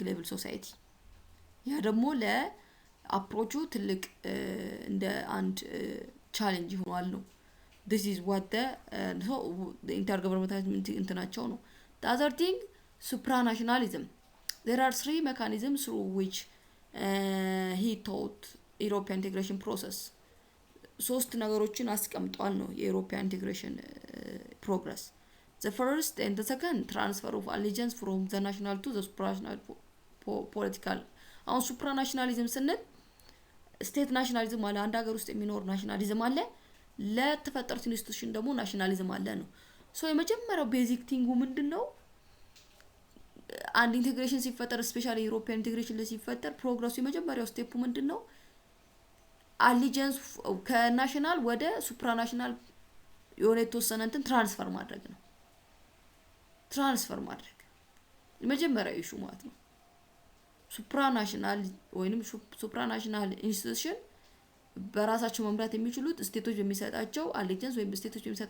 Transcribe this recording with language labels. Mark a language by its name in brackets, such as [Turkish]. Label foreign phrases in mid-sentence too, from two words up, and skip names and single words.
[English] level society [Amharic] ያ ደግሞ ለአፕሮቹ ትልቅ እንደ አንድ ቻሌንጅ ሆኗል ነው [English] this is what the intergovernmentalism [Amharic] እንትናቸው ነው the [English] other thing supranationalism there are three mechanisms through which he taught European integration process [Amharic] ሶስት ነገሮችን አስቀምጧል ነው [English] European integration progress the first and the second transfer of allegiance from the national to the supranational political [Amharic] አሁን supranationalism ስንል [English] state nationalism [Amharic] አለ አንድ ሀገር ውስጥ የሚኖር ናሽናሊዝም አለ ለተፈጠሩት ኢንስቲትዩሽን ደግሞ ናሽናሊዝም አለ ነው ሶ የመጀመሪያው [English] basic thing [Amharic] ምንድነው አንድ ኢንቲግሬሽን ሲፈጠር [English] specially European integration [Amharic] ሲፈጠር ፕሮግረሱ የመጀመሪያው ስቴፕ ምንድነው አሊጀንስ ከናሽናል ወደ ሱፕራናሽናል የሆነ የተወሰነ እንትን ትራንስፈር ማድረግ ነው ትራንስፈር ማድረግ የመጀመሪያው ኢሹ ማለት ነው ሱፕራናሽናል ወይንም [English] supranational institution [Amharic] በራሳቸው መምራት የሚችሉት ስቴቶች በሚሰጣቸው አሊጀንስ ወይም ስቴቶች